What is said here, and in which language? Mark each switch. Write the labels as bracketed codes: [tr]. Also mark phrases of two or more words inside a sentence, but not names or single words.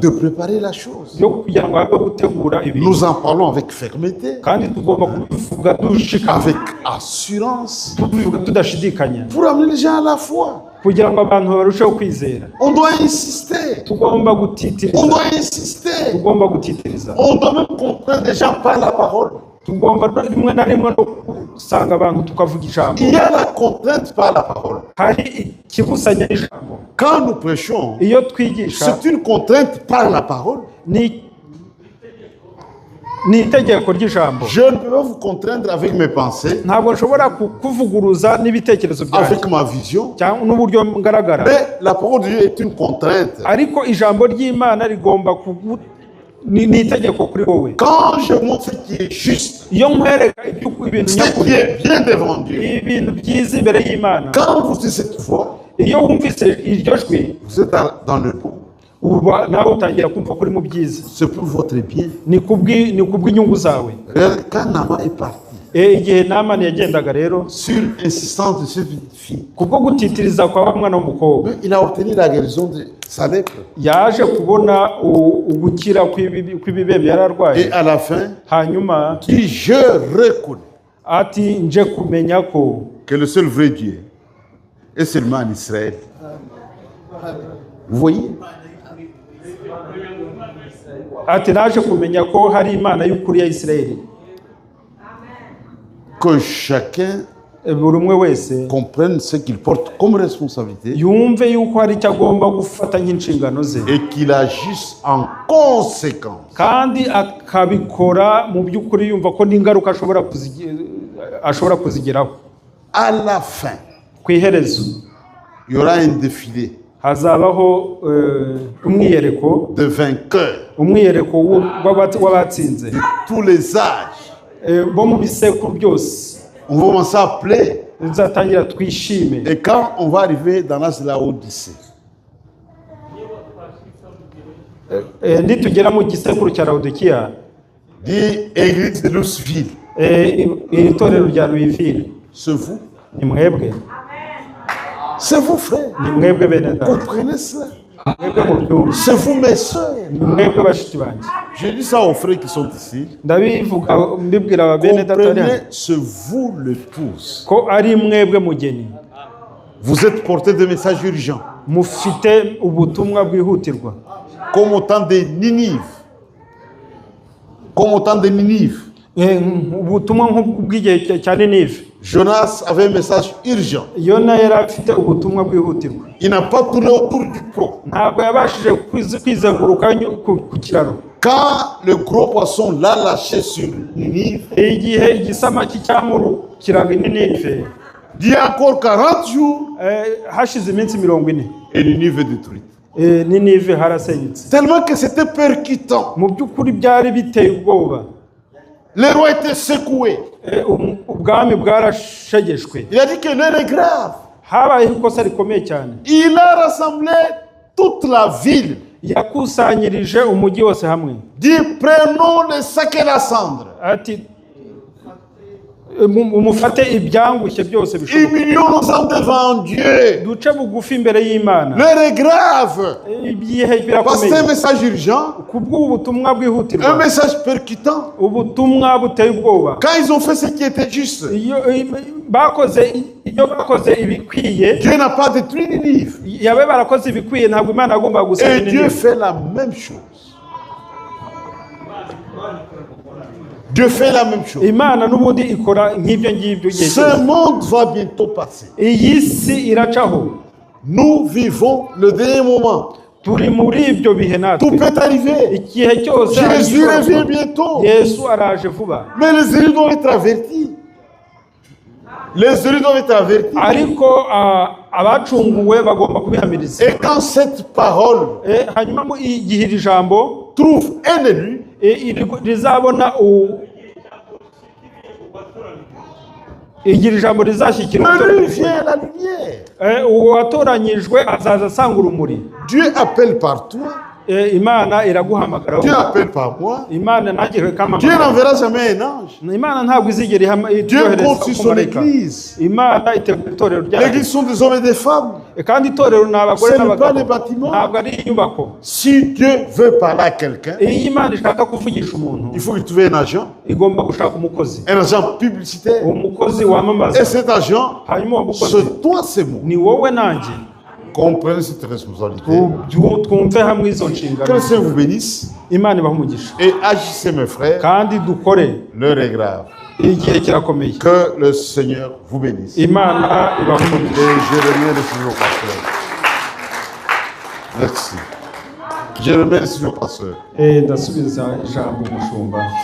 [fr] de préparer la chose. [rw] yo kugira ngo habe gutegura ibintu, [fr] Nous en parlons avec fermeté, [rw] kandi tugomba kubivuga dushikama, [fr] avec assurance, [rw] tubivuga tudashidikanya, [fr] pour amener les gens à la foi. [rw] kugira ngo abantu barusheho kwizera. [fr] On doit insister. [rw] Tugomba [fr] On [rw] gutitiriza, [fr] doit insister. [rw] tugomba gutitiriza. [fr] On doit même comprendre les gens par la parole. [rw] Tugomba rimwe na rimwe no gusanga abantu tukavuga ijambo. [fr] Il y a la contrainte par la parole. [rw] Hari ikibusanya ijambo. [fr] Quand nous prêchons, [rw] Iyo twigisha [fr] c'est une contrainte par la parole. [rw] ni itegeko ry'ijambo. [fr] Je ne peux pas vous contraindre avec mes pensées, [rw] Ntabwo nshobora kuvuguruza n'ibitekerezo byanjye [fr] avec ma vision. [rw] cyangwa n'uburyo ngaragara, [fr] Mais la parole de Dieu est une contrainte. [rw] ariko ijambo ry'Imana rigomba ni itegeko kuri wowe. [fr] Quand je montre ce qui est juste, [rw] Iyo nkwereka ibintu [fr] ce qui [rw] nyakuri, [fr] est bien devant Dieu, [rw] ibintu byiza imbere y'Imana, [fr] quand vous dites cette voix, [rw] iyo wumvise iryo jwi, [fr] vous êtes dans le bon. [rw] uba nawe utangira kumva kuri mu byiza. [fr] C'est pour votre bien. [rw] Ni kubw'inyungu zawe. [fr] Regarde, quand Nama est parti, [rw] igihe Namani yagendaga rero [fr] sur insistance de cette fille, [rw] kubwo gutitiriza kwa mwana w'umukobwa [fr] il a obtenu la guérison de sa lèpre. [rw] yaje kubona ugukira kw'ibibembe yari arwaye. [fr] Et à la fin, [rw] Hanyuma [fr] dit je reconnais [rw] ati nje kumenya ko [fr] que le seul vrai Dieu est seulement en Israël. Vous voyez? [rw] ati naje kumenya ko hari Imana y'ukuri ya Isirayeli. [fr] Que chacun [rw] Buri umwe wese [fr] comprenne ce qu'il porte comme responsabilité [rw] yumve yuko hari icyo agomba gufata nk'inshingano ze [fr] et qu'il agisse en conséquence. [rw] kandi akabikora mu by'ukuri yumva ko n'ingaruka ashobora kuzigeraho. [fr] À la fin, [rw] Ku iherezo [fr] il y aura un défilé [rw] hazabaho umwiyereko [fr] de vainqueurs [rw] w'abatsinze [fr] de tous les âges. [rw] bo mu bisekuru byose. [fr] On va commencer à pleurer. [rw] Tuzatangira twishime. [fr] Et quand on va arriver dans l'âge de la Odyssée, [rw] nitugera mu gisekuru cya Laodikiya, [fr] dit Église de Louisville, [rw] itorero rya Louisville, [fr] c'est vous. [rw] ni mwebwe, [fr] C'est vous, frère. [rw] ni mwebwe bene data, [fr] Comprenez cela. [rw] mwebwe mu byumba, [fr] C'est vous, mes soeurs. [rw] ni mwebwe bashiki banjye. [fr] Je dis ça aux frères qui sont ici. [rw] Ndabivuga mbibwira bene data [fr] Comprenez, c'est vous l'épouse. [rw] ko ari mwebwe mugeni, [fr] Vous êtes porté de messages urgents. [rw] mufite ubutumwa bwihutirwa [fr] Comme au temps de Ninive. Comme au temps de Ninive. [rw] ubutumwa nk'ubw'igihe cya Ninive. [fr] Jonas avait un message urgent. [rw] Yona yari afite ubutumwa bwihutirwa, [fr] Il n'a pas tourné autour du pot. [rw] ntabwo yabashije kwizenguruka ku kiraro. [fr] Quand le gros poisson l'a lâché sur Ninive, [rw] Igihe igisamaki cyamurukiraga Ninive, [fr] il y a encore 40 jours [rw] hashize iminsi 40 [fr] et Ninive est détruite. [rw] Ninive harasenyutse. [fr] Tellement que c'était percutant. [rw] Mu by'ukuri byari biteye ubwoba. [fr] Le roi était secoué. [rw] Ubwami bwarashegeshwe. [fr] Il a dit que l'heure est grave. [rw] Habayeho ikosa rikomeye cyane. [fr] Il a rassemblé toute la ville. [rw] Yakusanyirije umujyi wose hamwe. [fr] Dit prenons le sac et la cendre. [rw] Ati mufate ibyangushye byose bishoboka, [fr] Humilions-nous devant Dieu. [rw] duce bugufi imbere y'Imana. [fr] L'heure est grave. [rw] Ibihe [fr] Parce que c'est un [rw] birakomeye. [fr] message urgent, [rw] Kubw'ubutumwa [fr] un [rw] bwihutirwa, [fr] message percutant. [rw] ubutumwa buteye ubwoba. [fr] Quand ils ont fait ce qui était juste, [rw] Iyo bakoze ibikwiye, [fr] Dieu n'a pas détruit Ninive. [rw] yabe barakoze ibikwiye, ntabwo Imana agomba [fr] Et [rw] gusenya [fr] Dieu [rw] Ninive. [fr] fait la même chose. Dieu fait la même chose. [rw] Imana n'ubundi ikora nk'ibyo ngibyo igihe [fr] Ce [rw] cyose. [fr] monde va bientôt passer. [rw] Iyi si iracaho, [fr] Nous vivons le dernier moment. [rw] turi muri ibyo bihe [fr] Tout [rw] natwe. [fr] peut arriver. [rw] Igihe cyose [fr] Jésus [rw] arashobora [fr] revient [rw] kuba. [fr] bientôt. [rw] Yesu araje vuba, [fr] Mais les élus doivent être avertis. Les élus doivent être avertis. [rw] ariko abacunguwe bagomba kubihamiriza. [fr] Et quand cette parole [rw] Hanyuma igihe iri jambo [fr] trouve un élu, [rw] rizabona igira ijambo rizashyikira [fr] l'élu vient à la lumière. [rw] uwatoranyijwe azaza asanga urumuri. [fr] Dieu appelle par toi. [rw] Imana iraguhamagara, [fr] Dieu appelle par moi. [rw] Imana ntagire [fr] Dieu [rw] kamamagara. [fr] n'enverra jamais un ange. [rw] Imana ntabwo izigera [fr] Dieu conçut son église. [rw] Imana itegura itorero ryayo, [fr] L'église sont des hommes et des femmes. [rw] kandi itorero ni abagore [fr] Ce n'est pas [rw] n'abagabo, [fr] les bâtiments. [rw] ntabwo ari inyubako. [fr] Si Dieu veut parler à quelqu'un, [rw] Iyo Imana ishaka kuvugisha umuntu, [fr] il faut qu'il trouve un agent [rw] igomba gushaka umukozi, [fr] publicitaire. [rw] umukozi wamamaza. [fr] Et cet agent, [rw] Hanyuma uwo mukozi [fr] c'est toi, c'est moi. [rw] ni wowe nanjye. [fr] Comprenez cette responsabilité. [rw] Twumve hamwe izo [fr] Que [rw] nshingano. [fr] le Seigneur vous bénisse [rw] Imana ibahe umugisha, [fr] et agissez, mes frères. [rw] kandi dukore. [fr] L'heure est grave. [rw] Igihe kirakomeye. [fr] Que le Seigneur vous bénisse. Et [rw] Imana ibahe umugisha. [fr] je remercie le pasteur. Merci. Je remercie le pasteur. [rw] Ndasubiza ijambo umushumba.